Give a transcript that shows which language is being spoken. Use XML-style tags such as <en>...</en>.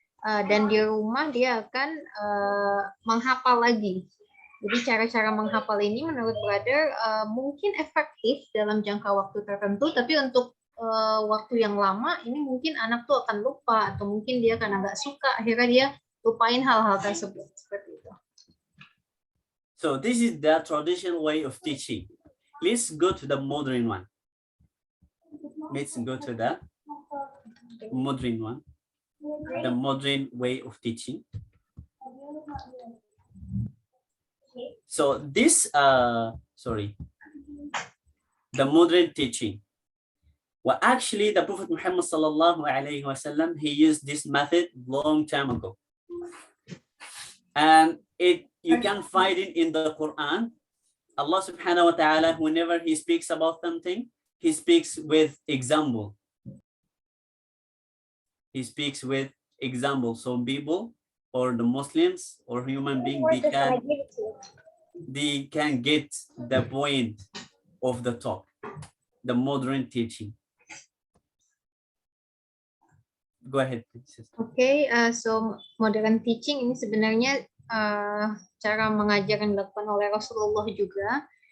<id>Dan di rumah dia akan menghafal lagi. Jadi cara-cara menghafal ini menurut brother mungkin efektif dalam jangka waktu tertentu, tapi untuk waktu yang lama ini mungkin anak tuh akan lupa atau mungkin dia karena nggak suka akhirnya dia lupain hal-hal tersebut seperti itu.</id> <en>So this is the traditional way of teaching. Let's go to the modern one. Let's go to the modern one. The modern way of teaching. So this, the modern teaching. Well, actually, the Prophet Muhammad sallallahu alaihi wasallam, he used this method long time ago, and you can find it in the Quran. Allah subhanahu wa ta'ala, whenever he speaks about something, he speaks with example. He speaks with example. So people or the Muslims or human being, they can get the point of the talk, the modern teaching. Go ahead, please.</en> <id>Okay, so modern teaching ini sebenarnya cara mengajar yang dilakukan oleh Rasulullah juga.</id>